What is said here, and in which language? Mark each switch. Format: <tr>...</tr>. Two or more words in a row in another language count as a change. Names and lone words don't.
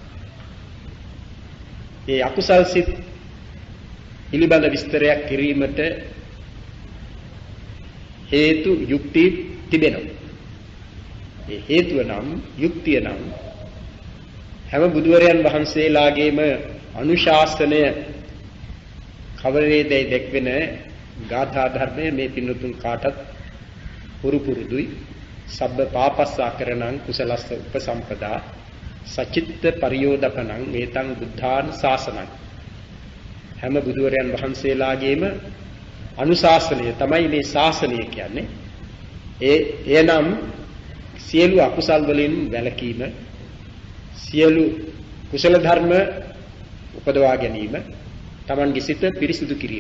<si>ඒ අකුසල් සිත් පිළිබඳ විස්තරයක් කිරීමට හේතු යුක්ති තිබෙනවා. ඒ හේතුව නම් යුක්තිය නම් හැම බුදුවරයන් වහන්සේලාගේම අනුශාසනය කවරේදයි දැක්වෙන ගාථා ධර්මයේ මේ පින්නතුන් කාටත් පුරු පුරුදුයි.</si> <pi>සබ්බ පාපස්සාකරණං කුසලස්ස උපසම්පදා සචිත්ත පරියෝදපණං මේතං බුද්ධාන ශාසනං.</pi> <si>හැම බුදුවරයන් වහන්සේලාගේම අනුශාසනය තමයි මේ ශාසනය කියන්නේ. එනම් සියලු අකුසල් වලින් වැළකීම, සියලු කුසල ධර්ම උපදවා ගැනීම, තමන්ගේ සිත පිරිසිදු කිරීම.</si>